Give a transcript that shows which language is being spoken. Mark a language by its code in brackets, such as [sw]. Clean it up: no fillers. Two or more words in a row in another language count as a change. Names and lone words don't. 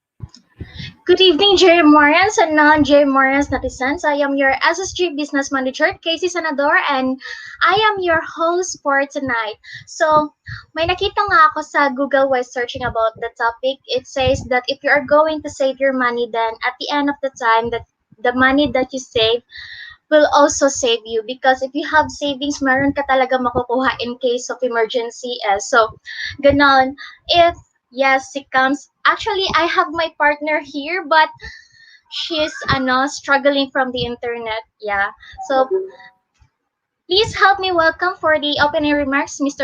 [en] Good evening, Jerry Morans and non-Jerry Morans netizens. I am your SSG Business Manager, Casey Sanador, and I am your host for tonight. So, [tl] may nakita nga ako sa Google [en] while searching about the topic. It says that if you are going to save your money, then at the end of the time, that the money that you save will also save you because if you have savings, [tl] meron ka talaga makukuha [en] in case of emergency. So, ganon. If yes, it comes. Actually, I have my partner here, but she's struggling from the internet. Yeah. So, please help me welcome for the opening remarks, Mr.